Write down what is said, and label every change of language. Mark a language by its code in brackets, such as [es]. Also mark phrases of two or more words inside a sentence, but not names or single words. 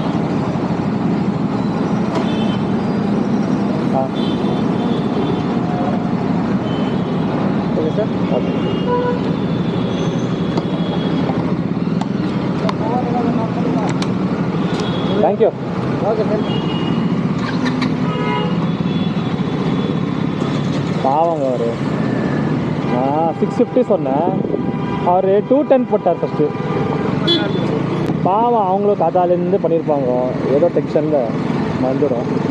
[en] hmm, okay sir, okay. thank you. okay sir. [ta] பாவங்க அவர் 650 சொன்னேன், அவர் 210 போட்டார் ஃபஸ்ட்டு. பாவம், அவங்களும் காதாலேருந்து பண்ணியிருப்பாங்க, ஏதோ டென்ஷனில் வந்துடும்.